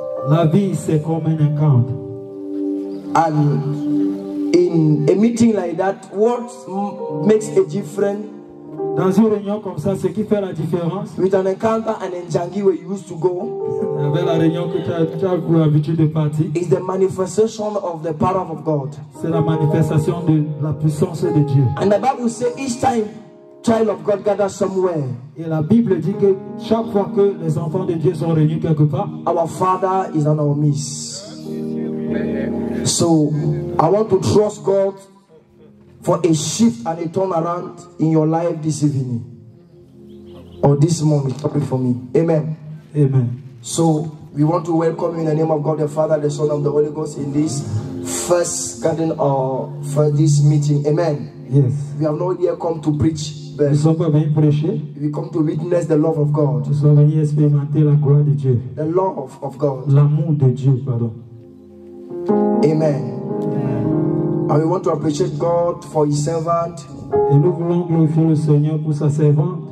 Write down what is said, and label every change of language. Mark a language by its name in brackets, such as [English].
[French] la vie c'est comme un encounter. [English] And in a meeting like that, what makes a difference [French] Dans une réunion comme ça, ce qui fait la différence [English] with an encounter and in Jangi where you used to go [French] avec la réunion que tu as pour l'habitude de partir, [English] is the manifestation of the power of God. [French] c'est la manifestation de la puissance de Dieu. [English] And the Bible says each time child of God gather somewhere, [French] Et la Bible dit que chaque fois que les enfants de Dieu sont réunis quelque part, [English] our Father is on our midst. So I want to trust God for a shift and a turnaround in your life this evening or this morning. Pray for me. Amen. amen. So we want to welcome you in the name of God the Father, the Son, and the Holy Ghost in this first garden or for this meeting. Amen. Yes. We have not yet come to preach, [French] Nous ne [English] but [French] sommes pas venus prêcher, [English] we come to witness the love of God. [French] nous sommes venus expérimenter la gloire de Dieu, [English] The love of God. [French] l'amour de Dieu, pardon. Amen. [English] And we want to appreciate God for His servant, [French] Et nous voulons glorifier le Seigneur pour sa servante,